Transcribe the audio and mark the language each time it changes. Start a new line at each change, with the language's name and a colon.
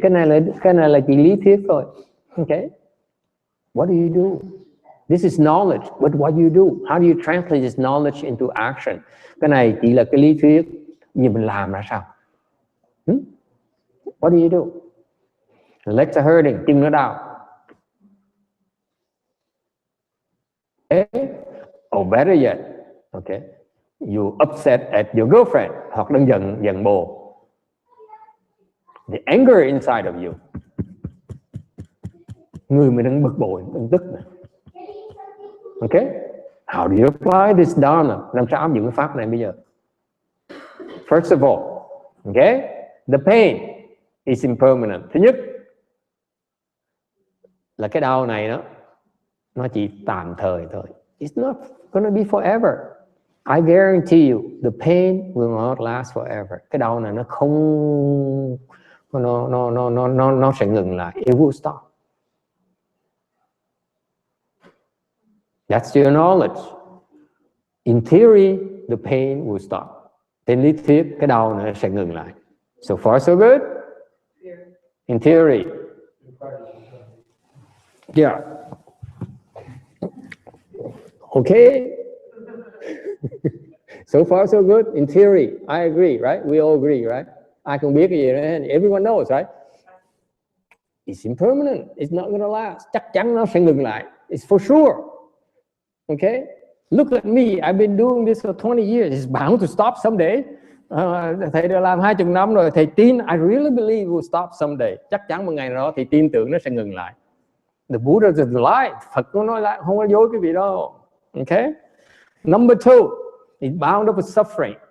Vietnamese: Cái này là chỉ lý thuyết thôi.
English: Okay? What do you do? This is knowledge. But what you do? How do you translate this knowledge into action?
Vietnamese: Cái này chỉ là cái lý thuyết, nhưng mình làm ra sao?
English: What do you do? The legs are hurting,
Vietnamese: chân nó đau.
English: Okay. Or better yet, okay, you upset at your girlfriend,
Vietnamese: hoặc đang giận bồ.
English: The anger inside of you.
Vietnamese: Người mình đang bực bội, đang tức này. Okay?
English: How do you apply this Dharma?
Vietnamese: Làm sao áp dụng cái pháp này bây giờ?
English: First of all, okay, the pain is impermanent.
Vietnamese: Thứ nhất là cái đau này nó chỉ tạm thời thôi.
English: It's not gonna be forever. I guarantee you, the pain will not last forever.
Vietnamese: Cái đau này nó không, nó sẽ ngừng lại.
English: It will stop. That's your knowledge. In theory, the pain will stop.
Vietnamese: Trên lý thuyết, cái đau này sẽ ngừng lại.
English: So far, so good? In theory. Yeah. Okay. So far, so good. In theory, I agree, right? We all agree, right?
Vietnamese: Ai cũng biết cái gì đó.
English: Everyone knows, right? It's impermanent. It's not gonna last.
Vietnamese: Chắc chắn nó sẽ ngừng lại.
English: It's for sure. Okay? Look at me. I've been doing this for 20 years. It's bound to stop someday.
Vietnamese: Thầy đã làm 20 năm rồi. Thầy tin,
English: I really believe it will stop someday.
Vietnamese: Chắc chắn một ngày nào đó thầy tin tưởng nó sẽ ngừng lại.
English: The Buddha is light.
Vietnamese: Phật có nói lại, không có dối quý vị đâu.
English: Okay. Number 2, it's bound up with suffering.